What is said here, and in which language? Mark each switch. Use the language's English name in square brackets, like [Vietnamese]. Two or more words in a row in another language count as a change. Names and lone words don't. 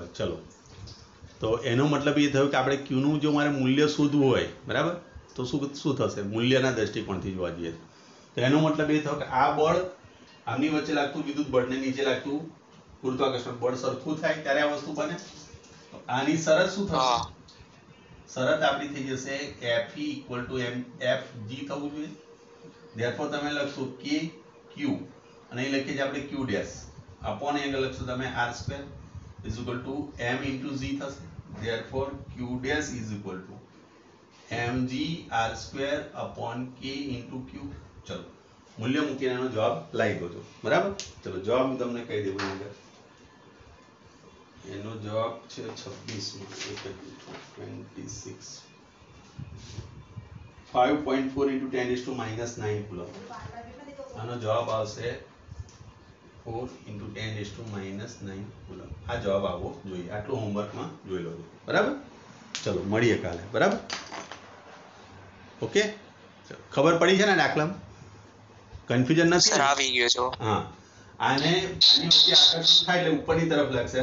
[Gujarati] ચલો, તો એનો મતલબ એ થયો કે આપણે Q નું જો મારે મૂલ્ય શોધવું હોય, બરાબર, તો શું થશે? મૂલ્યના દ્રષ્ટિકોણથી જોવા જઈએ તો એનો મતલબ એ થયો કે આ બળ આમની વચ્ચે લાગતું વિદ્યુત બળ ને નીચે લાગતું ગુરુત્વાકર્ષણ બળ સરખું થાય ત્યારે આ વસ્તુ બને. તો આની શરત શું થશે? હા, શરત આપણી થઈ જશે [English] Fe equal to mfg [Gujarati] થવું જોઈએ. therefore તમે લખશો k q અને અહીં લખીએ છીએ આપણે q [English] dash upon angle [Gujarati] લખશો તમે [English] r square is equal to m into g [Gujarati] થશે. [English] therefore q dash is equal to mg r square upon k into q. [Gujarati] ચલો મૂલ્ય મૂકીને એનો જવાબ લાવી દો છો, બરાબર. ચલો જવાબ હું તમને કહી દઉં અંદર. એનો જવાબ છે 26 26 5.4 [English] into 10 is to minus 9 [Gujarati] કુલમ. આનો જવાબ આવશે 4 [English] into 10 is to minus 9 [Gujarati] કુલમ. આ જવાબ આવવો જોઈએ. આટલું હોમવર્કમાં જોઈ લો, બરાબર. ચલો મળીએ કાલે, બરાબર. ઓકે, ખબર પડી છે ને દાખલામાં? કન્ફ્યુઝન નથી સર ને? આવી ગયો છો. હા, આને આની વચ્ચે આકર્ષણ થાય એટલે ઉપરની તરફ લાગશે.